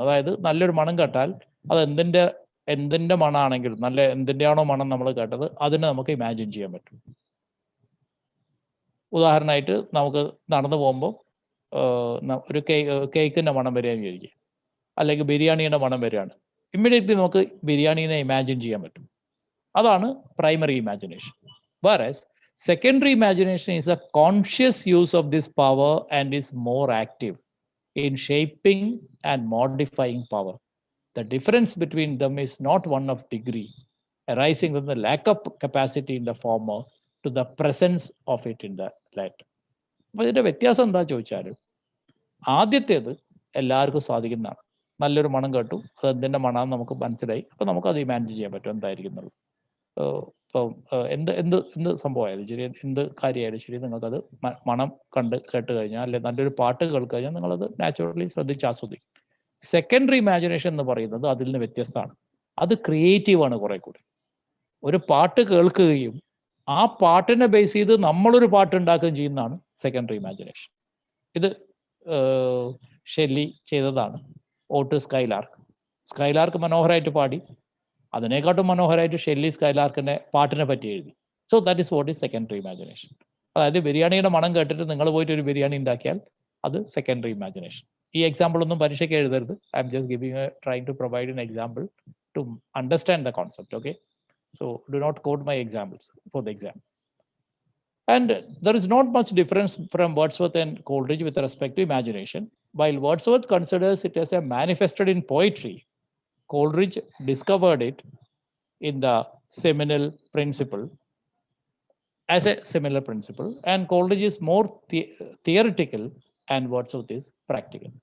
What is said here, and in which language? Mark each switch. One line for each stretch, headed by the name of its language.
Malayalam: അതായത് നല്ലൊരു മണം കേട്ടാൽ അത് എന്തിൻ്റെ മണമാണെങ്കിലും, നല്ല എന്തിൻ്റെയാണോ മണം നമ്മൾ കേട്ടത് അതിനെ നമുക്ക് ഇമാജിൻ ചെയ്യാൻ പറ്റും. ഉദാഹരണമായിട്ട് നമുക്ക് നടന്നു പോകുമ്പോൾ ഒരു കേക്കിൻ്റെ മണം വരികയെന്ന് വിചാരിക്കുക, അല്ലെങ്കിൽ ബിരിയാണിയുടെ മണം വരികയാണ്, ഇമ്മീഡിയറ്റ്ലി നമുക്ക് ബിരിയാണീനെ ഇമാജിൻ ചെയ്യാൻ പറ്റും. അതാണ് primary imagination.
English: Whereas secondary imagination is a conscious use of this power and is more active in shaping and modifying power. The difference between them is not one of degree, arising from the lack of capacity in the former to the presence of it in the latter.
Malayalam: അപ്പോൾ ഇതിൻ്റെ വ്യത്യാസം എന്താ ചോദിച്ചാൽ, ആദ്യത്തേത് എല്ലാവർക്കും സാധിക്കുന്നതാണ്. നല്ലൊരു മണം കേട്ടു, അത് എന്തിൻ്റെ മണമെന്ന് നമുക്ക് മനസ്സിലായി, അപ്പോൾ നമുക്കത് ഇമാജിൻ ചെയ്യാൻ പറ്റും എന്തായിരിക്കുന്നുള്ളൂ. ഇപ്പം എന്ത് സംഭവമായാലും ശരി, എന്ത് കാര്യമായാലും ശരി, നിങ്ങൾക്കത് മണം കേട്ട് കഴിഞ്ഞാൽ, അല്ലെങ്കിൽ നല്ലൊരു പാട്ട് കേൾക്കുക കഴിഞ്ഞാൽ നിങ്ങളത് നാച്ചുറലി ശ്രദ്ധിച്ച് ആസ്വദിക്കും. സെക്കൻഡറി ഇമാജിനേഷൻ എന്ന് പറയുന്നത് അതിൽ നിന്ന് വ്യത്യസ്തമാണ്. അത് ക്രിയേറ്റീവാണ്. കുറെ കൂടി ഒരു പാട്ട് കേൾക്കുകയും ആ പാട്ടിനെ ബേസ് ചെയ്ത് നമ്മളൊരു പാട്ട് ഉണ്ടാക്കുകയും ചെയ്യുന്നതാണ് സെക്കൻഡറി ഇമാജിനേഷൻ. ഇത് ഷെല്ലി ചെയ്തതാണ്. ഓട്ട് സ്കൈലാർക്ക് മനോഹരമായിട്ട് പാടി, അതിനെക്കാട്ടും മനോഹരമായിട്ട് ഷെല്ലി സ്കൈലാർക്കിന്റെ പാട്ടിനെ പറ്റി എഴുതി.
English: So that is what is secondary imagination.
Malayalam: അതായത് ബിരിയാണിയുടെ മണം കേട്ടിട്ട് നിങ്ങൾ പോയിട്ട് ഒരു ബിരിയാണി ഉണ്ടാക്കിയാൽ അത് സെക്കൻഡറി ഇമാജിനേഷൻ. ഈ എക്സാമ്പിൾ ഒന്നും പരീക്ഷയ്ക്ക് എഴുതരുത്.
English: I'm just trying to provide an example to understand the concept. Okay, so do not quote my examples for the exam. And there is not much difference from Wordsworth and Coleridge with respect to imagination. While Wordsworth considers it as a manifested in poetry, Coleridge discovered it in the seminal principle as a similar principle, and Coleridge is more theoretical and Wordsworth is practical.